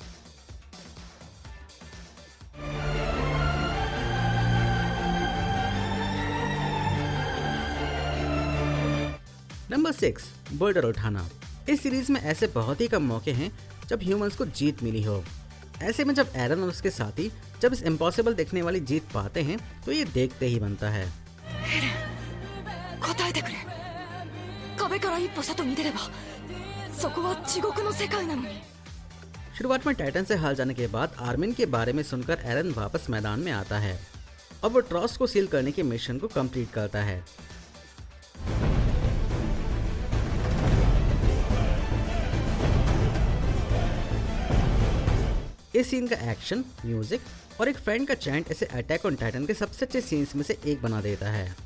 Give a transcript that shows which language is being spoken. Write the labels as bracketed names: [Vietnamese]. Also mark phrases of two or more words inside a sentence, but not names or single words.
[Hindi] नंबर 6, बोल्डर उठाना। इस सीरीज में ऐसे बहुत ही कम मौके हैं जब ह्यूमंस को जीत मिली हो। ऐसे में जब एरन और उसके साथी जब इस इम्पॉसिबल देखने वाली जीत पाते हैं तो ये देखते ही बनता है। [Japanese] 答えてくれ。壁から一歩外に出ればそこは地獄の世界なのに。 [Hindi] शुरुआत में टाइटन से हार जाने के बाद आर्मिन के बारे में सुनकर एरन वापस मैदान में आता है और वो ट्रस्ट को सील करने के मिशन को कंप्लीट करता है। इस सीन का एक्शन, म्यूजिक और एक फ्रेंड का चैंट इसे अटैक ऑन टाइटन के सबसे अच्छे सीन्स में से एक बना देता है।